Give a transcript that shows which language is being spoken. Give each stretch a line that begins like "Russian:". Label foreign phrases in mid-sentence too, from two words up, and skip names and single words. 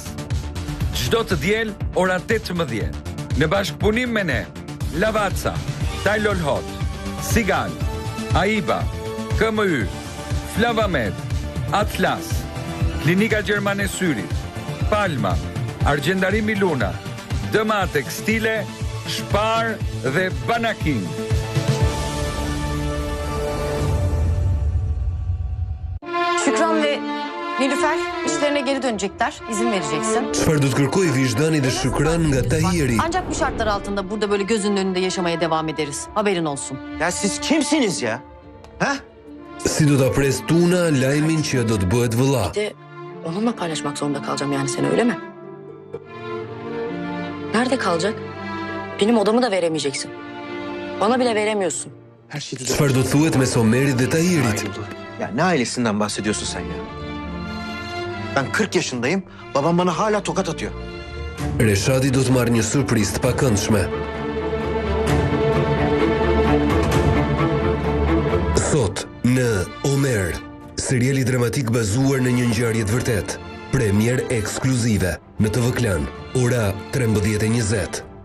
Albanian: Çdo të diel ora 18 në bashkëpunim me ne, Lavazza, Tylol Hot, Sigal, Aiba, KMY, Flavamed, Atlas, Klinika Gjermane Syrit, Palma, Argjendarimi Luna, Dëma Tekstile, Shpar dhe Banakin.
Turkish: Şükran ve Nilüfer işlerine geri dönecekler. İzin vereceksin.
Albanian: Çfarë do të kërkoj Vijdani dhe Shukran nga Tahiri?
Turkish: Ancak bu şartlar altında burada böyle gözünün önünde yaşamaya devam ederiz. Haberin olsun. Ya siz kimsiniz ya? Ha?
Albanian: Si do ta pres Tuna lajmin që do të bëhet vëlla?
Turkish: Bir de onunla paylaşmak zorunda kalacağım yani seni, öyle mi? Nerede kalacak? Benim odamı da veremeyeceksin. Bana bile veremiyorsun.
Albanian: Çfarë do të thuhet me Somerit dhe Tahirit?
Turkish: Ya ne ailesinden bahsediyorsun sen ya? Ben 40 yaşındayım, babam bana hala tokat atıyor.
Albanian: Reshadi do të marrë një surprizë të pakëndshme. Sot në Omer, seriali dramatik bazuar në një ngjarje të vërtetë. Premier ekskluzive në TV Klan, ora 13:20.